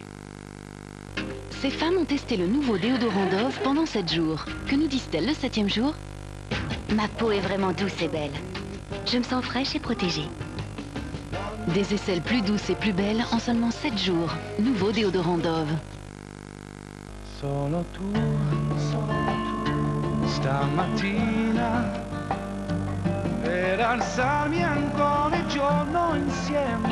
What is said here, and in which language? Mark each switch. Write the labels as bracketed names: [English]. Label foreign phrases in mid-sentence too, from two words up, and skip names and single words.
[French] Ces femmes ont testé le nouveau déodorant Dove pendant 7 jours. Que nous disent-elles le 7e jour? Ma peau est vraiment douce et belle. Je me sens fraîche et protégée. Des aisselles plus douces et plus belles en seulement 7 jours. Nouveau déodorant Dove. [Italian] Solo tu, stamattina, per alzarmi ancora il giorno insieme.